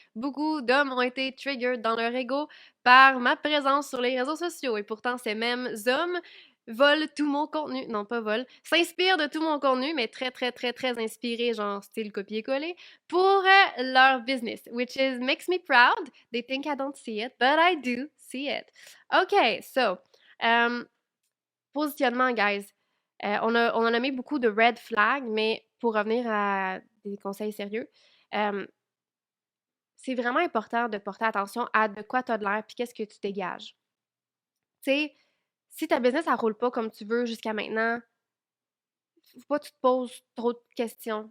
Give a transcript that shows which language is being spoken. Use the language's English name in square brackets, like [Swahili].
[French] Beaucoup d'hommes ont été triggered dans leur ego par ma présence sur les réseaux sociaux et pourtant ces mêmes hommes volent tout mon contenu, non pas volent, s'inspirent de tout mon contenu, mais très très très très inspirés, genre style copier-coller, pour leur business, [English] which is makes me proud. They think I don't see it, but I do see it. Okay, so, positionnement, guys. [French] On a nommé beaucoup de red flags, mais pour revenir à des conseils sérieux, c'est vraiment important de porter attention à de quoi tu as de l'air puis qu'est-ce que tu dégages. Tu sais, si ta business, elle roule pas comme tu veux jusqu'à maintenant, faut pas que tu te poses trop de questions.